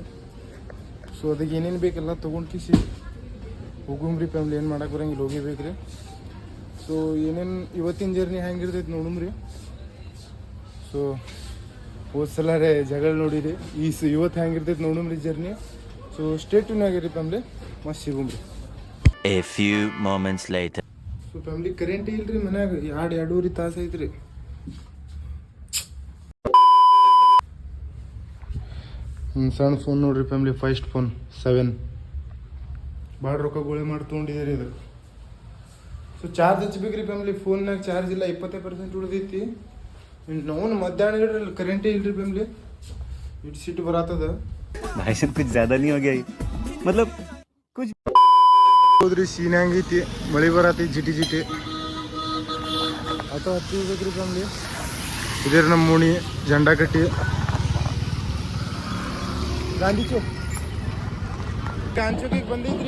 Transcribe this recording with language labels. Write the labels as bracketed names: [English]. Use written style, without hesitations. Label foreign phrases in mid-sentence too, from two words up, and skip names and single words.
[Kannada] ಸೊ ಅದಕ್ಕೆ ಏನೇನು ಬೇಕೆಲ್ಲ ತೊಗೊಂಡು ಕಿಸಿ ಹೋಗುಮ್ರಿ ಫ್ಯಾಮ್ಲಿ. ಏನು ಮಾಡಕ್ಕೆ ಬರಂಗಿಲ್ಲ, ಹೋಗಿಬೇಕು ರೀ. ಸೊ ಏನೇನು ಇವತ್ತಿನ ಜರ್ನಿ ಹೆಂಗಿರ್ತೈತೆ ನೋಡುಮ್ರಿ. ಸೊ ಹೋದ ಸಲ ರೇ ಜಗಳ ನೋಡಿರಿ, ಇವತ್ತು ಹೆಂಗಿರ್ತೈತೆ ನೋಡುಮ್ರಿ ಜರ್ನಿ. ಸೊ ಸ್ಟೇಟ್ಯೂನ್ ಆಗಿರಿ ಫ್ಯಾಮ್ಲಿ. ಮಸ್ತ್ ಸಿಗುಮ್ರಿ. [English] A few moments later. [Kannada] ಸೊ ಫ್ಯಾಮ್ಲಿ ಕರೆಂಟ್ ಇಲ್ರಿ ಮನ್ಯಾಗ. 2.5 ತಾಸು ಐತ್ರಿ. ಸಣ್ಣ ಫೋನ್ ನೋಡ್ರಿ ಫ್ಯಾಮ್ಲಿ, [English] first phone [Kannada] 7. ಭಾಳ ರೊಕ್ಕ ಗೋಳೆ ಮಾಡಿ ತೊಗೊಂಡಿದ್ದೀರಿ ಇದು. ಸೊ ಚಾರ್ಜ್ ಹಚ್ಬೇಕ್ರಿ ಫ್ಯಾಮ್ಲಿ. ಫೋನ್ನಾಗ ಚಾರ್ಜ್ ಇಲ್ಲ, 20% ಉಳಿದೈತಿ. ನಾವು ಮಧ್ಯಾಹ್ನ ಇಡ್ರಿ ಕರೆಂಟೇ ಇಲ್ರಿ ಫ್ಯಾಮ್ಲಿ. ಇಟ್ಟು ಸಿಟ್ಟು ಬರತ್ತದ. [Hindi] भाई साहब कुछ ज़्यादा नहीं हो गया ये? मतलब कुछ [Kannada] ಹೋದ್ರಿ. ಸೀನ್ ಹೆಂಗೈತಿ, ಮಳೆ ಬರತ್ತೈತಿ ಜಿಟಿ ಜಿಟಿ. ಅಥವಾ ಹತ್ತಿ ಹೋಗ್ಬೇಕ್ರಿ ಫ್ಯಾಮ್ಲಿ. ಇದೇ ನಮ್ಮ ಮೂಣಿ ಜಂಡಾ ಕಟ್ಟಿ ಗಾಂಧಿ ಚೌಕಿಗೆ ಬಂದಿದ್ರಿ.